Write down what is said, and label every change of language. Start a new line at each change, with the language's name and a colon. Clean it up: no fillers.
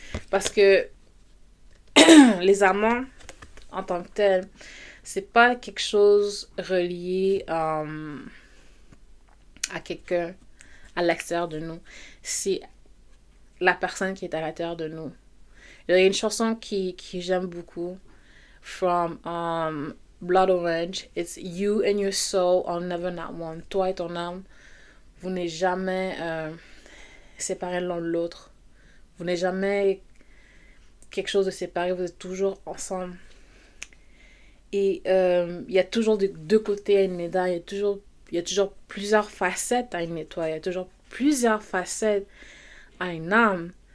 French: Parce que les amants, en tant que tels, c'est pas quelque chose relié à quelqu'un à l'extérieur de nous. C'est la personne qui est à l'intérieur de nous. Il y a une chanson qui j'aime beaucoup, from Blood Orange.
English: It's you and your soul are never not one.
French: Toi et ton âme, vous n'êtes jamais séparés l'un de l'autre. Vous n'êtes jamais quelque chose de séparé. Vous êtes toujours ensemble. Et il y a toujours deux côtés à une médaille. Il y a toujours plusieurs facettes à une étoile. Il y a toujours plusieurs facettes à une âme.